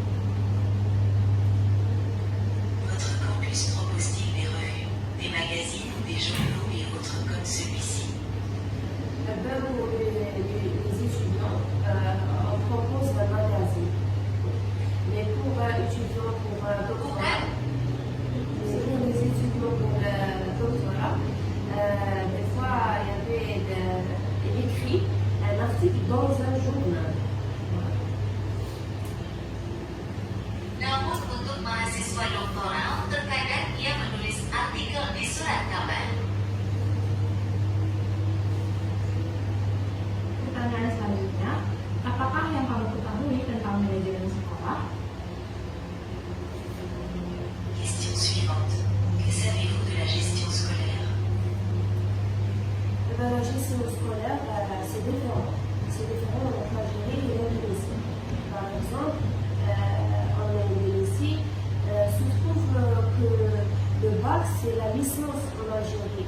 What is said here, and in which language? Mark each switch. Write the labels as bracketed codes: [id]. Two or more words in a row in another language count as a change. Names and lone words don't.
[fr] Votre campus propose-t-il des revues, des magazines ou des journaux et autres comme celui-ci? Pour les étudiants, on propose un magazine. Mais pour étudiants pour doctorat, pour les étudiants pour doctorat, des fois il y avait écrit un article dans un journal. [id] Namun untuk mahasiswa doktoral, terkadang ia menulis artikel di surat kabar. Pertanyaan selanjutnya, apakah yang kamu ketahui tentang manajemen sekolah? [fr] Question suivante. Que savez-vous de la gestion scolaire? La gestion scolaire, c'est différent. C'est différent entre l'Algérie et l'Indonésie. Par exemple, en Indonésie, se trouve que le bac, c'est la licence en Algérie.